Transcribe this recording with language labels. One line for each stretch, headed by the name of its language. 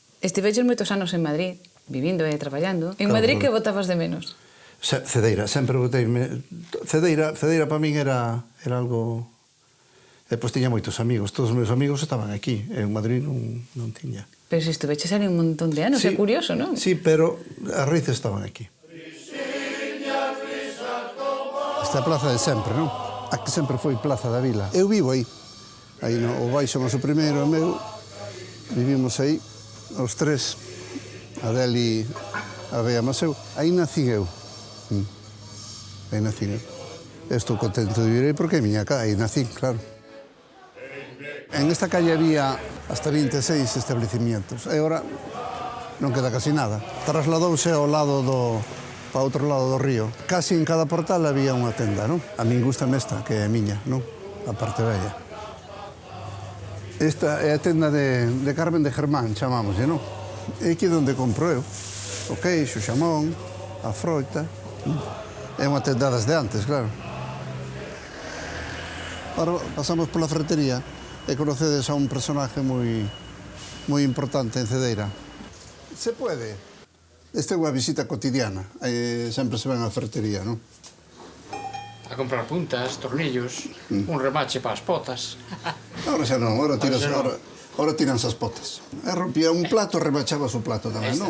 Galician: Estiveches moitos anos en Madrid, vivindo e traballando. En Madrid, que botabas de menos? Cedeira, sempre botei... Cedeira para min era algo... Depois tiña moitos amigos, todos os meus amigos estaban aquí, en Madrid non tiña. Pero se estuveches ali un montón de anos, é curioso, non? Sí, pero as raíces estaban aquí. Esta plaza de sempre, non? A que sempre foi Plaza da Vila. Eu vivo aí. Aí o baixo noso primeiro, o meu, vivimos aí, os 3, Adel e a Bea Maseu. Aí nací eu. Aí nací eu. Estou contento de vivir aí porque é miña casa, aí nací, claro.
Spanish: En esta calle había hasta 26 establecimientos.
Galician: E agora non queda casi nada. Trasladouse ao lado para outro lado do río. Casi en cada portal había unha tenda, non? A min gustame esta, que é miña, non? A parte bella. Esta é a tenda de Carmen de Germán, chamámoslle, non? É aquí onde compro eu. O queixo, o xamón, a froita. É unha tenda das de antes, claro. Ahora pasamos pola ferretería e conocedes a un personaje moi importante en Cedeira. Se pode. Esta é unha visita cotidiana, sempre se ven á ferretería, non? A comprar puntas, tornillos, un remache para as potas. Ahora xa non, ahora tiranse as potas. Rompía un plato, remachabas o plato tamén, non?